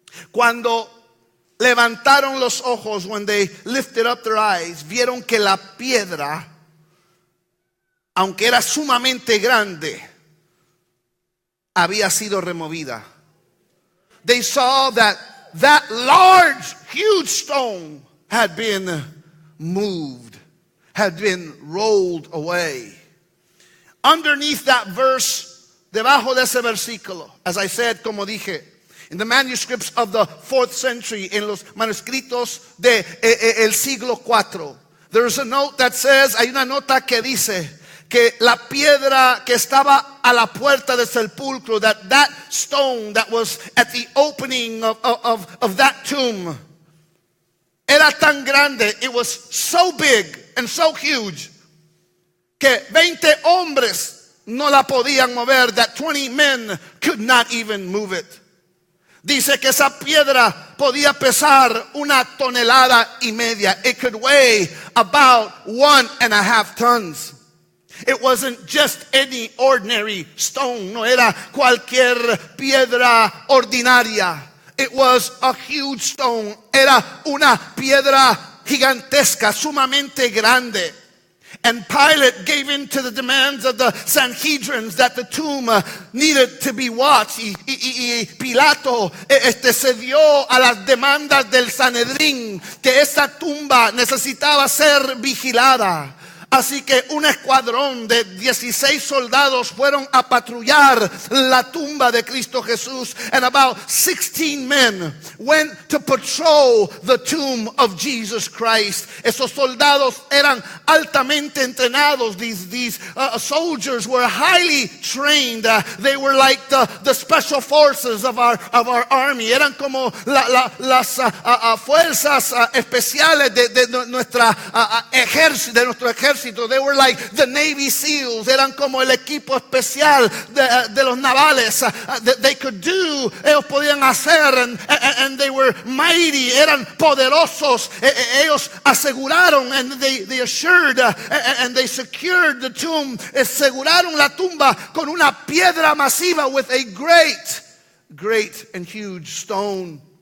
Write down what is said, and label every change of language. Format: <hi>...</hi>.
<es>Cuando levantaron los ojos,</es> <en>when they lifted up their eyes,</en> <es>vieron que la piedra, aunque era sumamente grande, había sido removida.</es> <en>They saw that large, huge stone had been moved, had been rolled away. Underneath that verse,</en> <es>debajo de ese versículo,</es> <en>as I said,</en> <es>como dije,</es> <en>in the manuscripts of the 4th century,</en> <es>en los manuscritos de el siglo IV,</es> <en>there is a note that says,</en> <es>hay una nota que dice que la piedra que estaba a la puerta del sepulcro,</es> <en>that stone that was at the opening of that tomb,</en> <es>era tan grande,</es> <en>it was so big and so huge,</en> <es>que 20 hombres no la podían mover,</es> <en>that 20 men could not even move it.</en> <es>Dice que esa piedra podía pesar 1,5 toneladas.</es> <en>It could weigh about 1.5 tons. It wasn't just any ordinary stone.</en> <es>No era cualquier piedra ordinaria.</es> <en>It was a huge stone.</en> <es>Era una piedra gigantesca, sumamente grande.</es> <en>And Pilate gave in to the demands of the Sanhedrins that the tomb needed to be watched.</en> <es>Y Pilato cedió a las demandas del Sanedrín, que esa tumba necesitaba ser vigilada. Así que un escuadrón de 16 soldados fueron a patrullar la tumba de Cristo Jesús.</es> <en>And about 16 men went to patrol the tomb of Jesus Christ.</en> <es>Esos soldados eran altamente entrenados.</es> <en>These soldiers were highly trained. They were like the special forces of our army.</en> <es>Eran como las fuerzas especiales de nuestro ejército.</es> <en>They were like the Navy SEALs.</en> <es>Eran como el equipo especial de los navales.</es> <en>They could do,</en> <es>ellos podían hacer,</es> <en>and they were mighty.</en> <es>Eran poderosos. Ellos aseguraron,</es> <en>and they assured, and they secured the tomb.</en> <es>Aseguraron la tumba con una piedra masiva</es> <en>with a great and huge stone.</en>